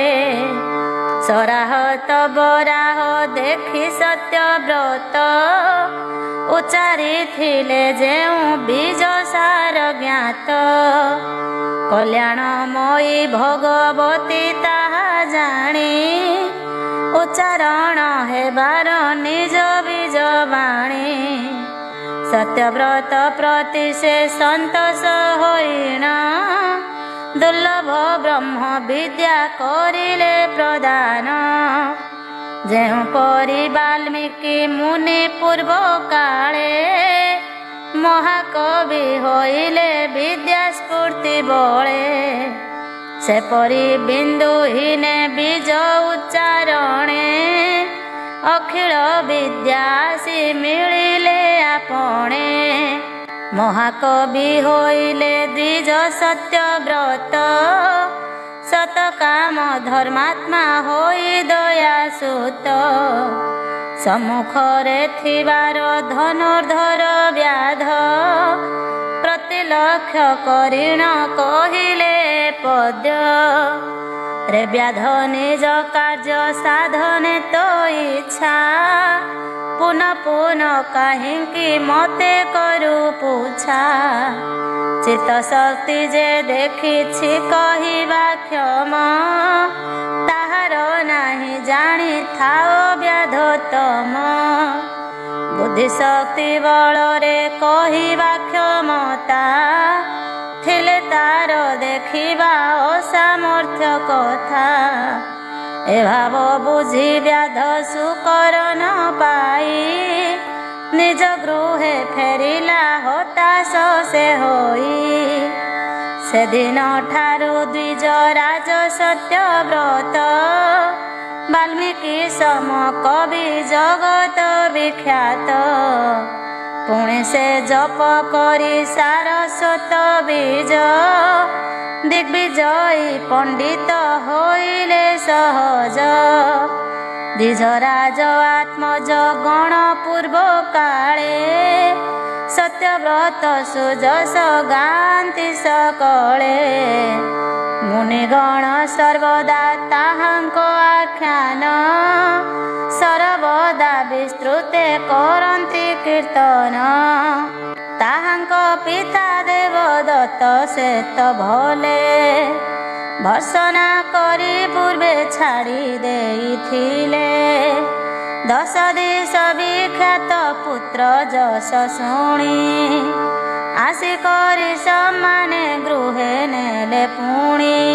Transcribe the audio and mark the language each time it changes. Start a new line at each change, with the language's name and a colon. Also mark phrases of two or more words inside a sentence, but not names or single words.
Odia: ସରାହତ ବରାହ ଦେଖି ସତ୍ୟବ୍ରତ ଉଚ୍ଚାରିଥିଲେ ଯେଉ ବୀଜ ସାର ଜ୍ଞାତ। କଲ୍ୟାଣମୟୀ ଭଗବତୀ ତାହା ଜାଣି ଉଚ୍ଚାରଣ ହେବାର ନିଜ ବୀଜ ବାଣୀ। ସତ୍ୟବ୍ରତ ପ୍ରତି ସେ ସନ୍ତୋଷ ହୋଇଣ ଦୁର୍ଲଭ ବ୍ରହ୍ମ ବିଦ୍ୟା କରିଲେ ପ୍ରଦାନ। ଯେଉ ପରି ବାଲ୍ମୀକି ମୁନି ପୂର୍ବ କାଳେ ମହାକବି ହୋଇଲେ ବିଦ୍ୟା ସ୍ଫୂର୍ତ୍ତି ବଳେ। ସେ ପରି ବିନ୍ଦୁହୀନେ ବୀଜ ଉଚ୍ଚାରଣେ ଅଖିଳ ବିଦ୍ୟାସି ମିଳିଲେ ଆପଣେ। ମହାକବି ହୋଇଲେ ଦ୍ୱିଜ ସତ୍ୟବ୍ରତ ସତକାମ ଧର୍ମାତ୍ମା ହୋଇ ଦୟା ସୁତ ସମ୍ମୁଖରେ ଥିବାର ଧନୁର୍ଦ୍ଧର ବ୍ୟାଧ ପ୍ରତିଲକ୍ଷ୍ୟ କରିଣ କହିଲେ ପଦ୍ୟ ରେ ବ୍ୟାଧ ନିଜ କାର୍ଯ୍ୟ ସାଧନେ ତୋ ଇଚ୍ଛା ପୁନଃ ପୁନଃ କାହିଁକି ମତେ କରୁ ପୁଛା ଚିତ୍ତ ଶକ୍ତି ଯେ ଦେଖିଛି କହିବା କ୍ଷମ ତାହାର ନାହିଁ ଜାଣି ଥାଅ ବ୍ୟାଧୋତ୍ତମ ବୁଦ୍ଧି ଶକ୍ତି ବଳରେ କହିବା କ୍ଷମତା ଥିଲେ ତାର ଦେଖିବା ଅସାମର୍ଥ୍ୟ କଥା ଏ ଭାବ ବୁଝି ବ୍ୟାଧ ସୁକର ନ ପାଇ ନିଜ ଗୃହେ ଫେରିଲା ହତାଶ ସେ ହୋଇ ସେ ଦିନ ଠାରୁ ଦ୍ୱିଜ ରାଜ ସତ୍ୟବ୍ରତ ବାଲ୍ମୀକି ସମ କବି ଜଗତ ବିଖ୍ୟାତ ପୁଣେ ସେ ଜପ କରି ସାରସ୍ୱତ ବୀଜ ଦିଗ୍ବିଜୟୀ ପଣ୍ଡିତ ହୋଇଲେ ସହଜ ଦ୍ୱିଜରାଜ ଆତ୍ମଜ ଗଣ ପୂର୍ବ କାଳେ ସତ୍ୟବ୍ରତ ସୁଯଶ ଗାନ୍ତି ସକଳେ ମୁନିଗଣ ସର୍ବଦା ତାହାଙ୍କ ଆଖ୍ୟାନ ସର୍ବଦା ବିସ୍ତୃତେ କରନ୍ତି କୀର୍ତ୍ତନ ତାହାଙ୍କ ପିତା ଦେବଦତ୍ତ ସେ ତ ଭଲେ ଭର୍ତ୍ସନା କରି ପୂର୍ବେ ଛାଡ଼ି ଦେଇଥିଲେ 10 ଦିଶ ବିଖ୍ୟାତ ପୁତ୍ର ଯଶ ଶୁଣି ଆସି କରି ସମ୍ମାନେ ଗୃହେ ନେଲେ ପୁଣି